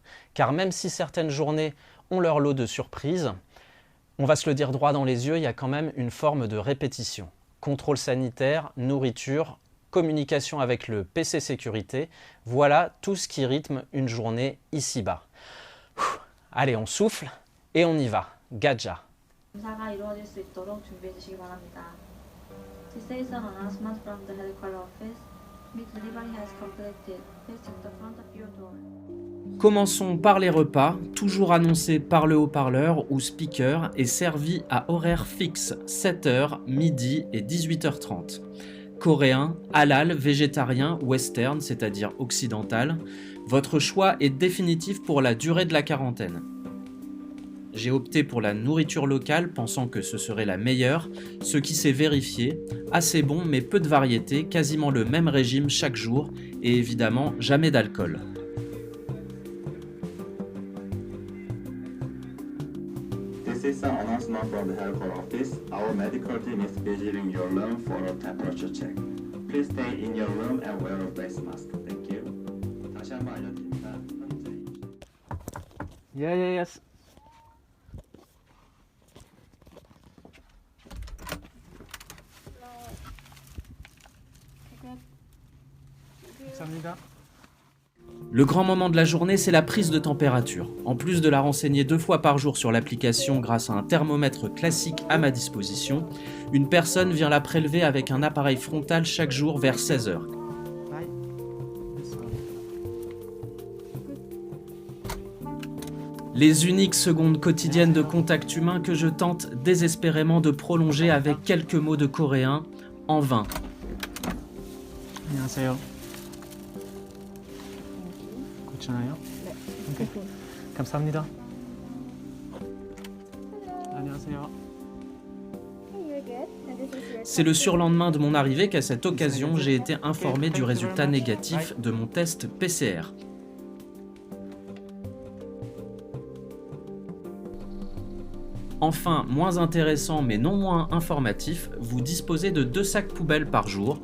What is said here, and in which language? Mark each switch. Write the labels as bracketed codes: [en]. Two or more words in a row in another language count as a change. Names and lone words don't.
[fr] Car même si certaines journées ont leur lot de surprises, on va se le dire droit dans les yeux, il y a quand même une forme de répétition. Contrôle sanitaire, nourriture, communication avec le PC sécurité, voilà tout ce qui rythme une journée ici-bas. Allez, on souffle et on y va. [ko] Gaja. 검사가 이루어질 수 있도록 준비해 주시기 바랍니다. [en] This is an announcement from the headquarters office. Meat delivery has completed. Please check the front of your door. [fr] Commençons par les repas, toujours annoncés par le haut-parleur ou speaker et servis à horaire fixe, 7h, midi et 18h30. Coréen, halal, végétarien, western, c'est-à-dire occidental, votre choix est définitif pour la durée de la quarantaine. J'ai opté pour la nourriture locale pensant que ce serait la meilleure, ce qui s'est vérifié, assez bon mais peu de variété, quasiment le même régime chaque jour et évidemment jamais d'alcool. [en] This is an announcement from the headquarters office. Our medical team is visiting your room for a temperature check. Please stay in your room and wear a face mask. Thank you. [ko] 다시 한번 알려드립니다. Yes. 감사합니다. [fr] Le grand moment de la journée, c'est la prise de température. En plus de la renseigner 2 fois par jour sur l'application grâce à un thermomètre classique à ma disposition, une personne vient la prélever avec un appareil frontal chaque jour vers 16h. Les uniques secondes quotidiennes de contact humain que je tente désespérément de prolonger avec quelques mots de coréen, en vain. [ko] 안녕하세요. 괜찮아요? 네. 오케이. 감사합니다. 안녕하세요. [fr] C'est le surlendemain de mon arrivée qu'à cette occasion, j'ai été informé du résultat négatif de mon test PCR. Enfin, moins intéressant mais non moins informatif, vous disposez de 2 sacs poubelles par jour.